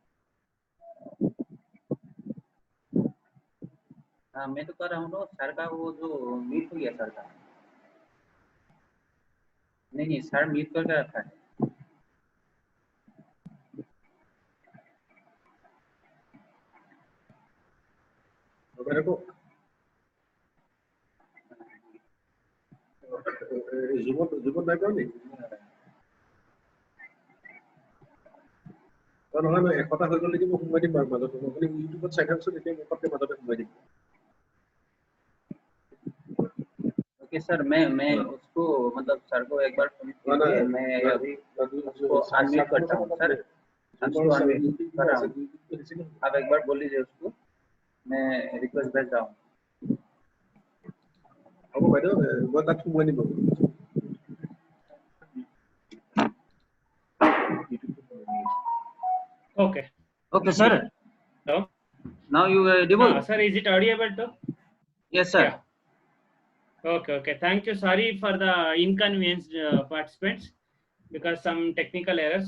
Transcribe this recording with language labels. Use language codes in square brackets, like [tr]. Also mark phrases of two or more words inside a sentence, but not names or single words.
[hi] हाँ, मैं तो कर रहा हूँ ना सर का वो जो म्यूट हो गया सर का. नहीं नहीं सर म्यूट करके रखा है. तो मेरे को [as] জীৱন নাই কৰা নেকি? নহয় নহয়, এশটা হৈ গ'ল নেকি? মই সোমাই দিম বাৰু মাজতে. আপুনি ইউটিউবত চাই থাকচোন, এতিয়া মুখতকে মাজতে সোমাই দিম. [en] okay sir, [hi] मैं उसको मतलब सर को एक बार फोन कीजिए. मैं अभी उसको अनम्यूट करता हूँ सर. उसको अनम्यूट कर रहा हूँ. आप एक बार बोल लीजिए उसको. मैं रिक्वेस्ट भेज रहा हूँ. [as] হ'ব বাইদেউ, মই তাত সোমাই দিম বাৰু. [en] Okay. Okay sir. Hello. Now you are audible. Sir, is it audible too? Yes sir. Yeah. Okay. Thank you. Sorry for the inconvenience, participants, because some technical error.